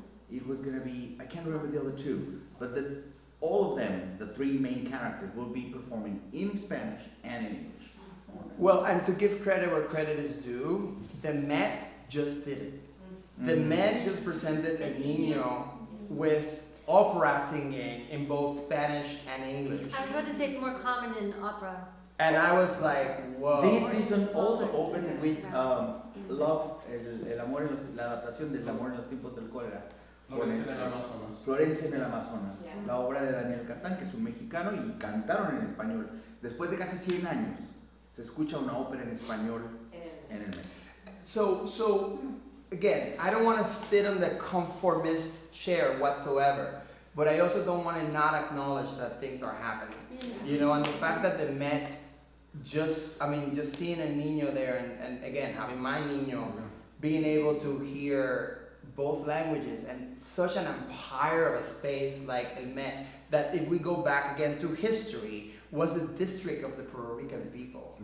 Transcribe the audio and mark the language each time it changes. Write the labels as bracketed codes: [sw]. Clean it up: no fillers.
[en] It was going to be, I can't remember the other two, but all of them, the three main characters, will be performing in Spanish and in English. Well, and to give credit where credit is due, the Met just did it. The Met just presented a Niño with opera singing in both Spanish and English. I was about to say it's more common in opera. And I was like, whoa. This season also opened with Love, [es] el amor en la adaptación del Amor en los tiempos del cólera. Florencia en el Amazonas. Florencia en el Amazonas, [en] Yeah. [es] la obra de Daniel Catán, que es un mexicano, y cantaron en español. Después de casi 100 años, se escucha una ópera en español en el Met. [en] So again, I don't want to sit on the conformist chair whatsoever, but I also don't want to not acknowledge that things are happening. You know, and the fact that the Met just seeing a Niño there and again, having my Niño, being able to hear both languages and such an empire of a space like El Met, that if we go back again to history, was a district of the Puerto Rican people.